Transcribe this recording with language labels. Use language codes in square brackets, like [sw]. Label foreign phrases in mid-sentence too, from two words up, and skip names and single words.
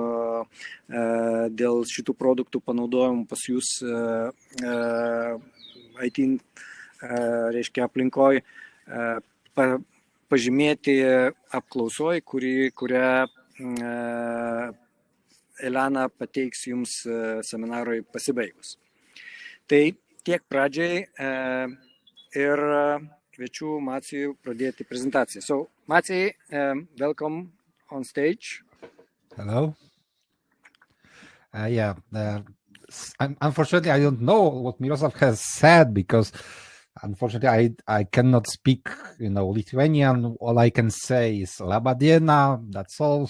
[lt] dėl šitų produktų panaudojimų pas jūs IT, reiškia aplinkoj, pažymėti apklausoj, kurią Elena pateiks jums seminarui pasibaigus. Tai tiek pradžiai ir kviečiu Macijų pradėti prezentaciją. [en] So, Macijai, welcome on stage. Hello. Unfortunately, I don't know what Miroslav has said because unfortunately I cannot speak, Lithuanian. All I can say is [lt] Laba diena, [en] that's all.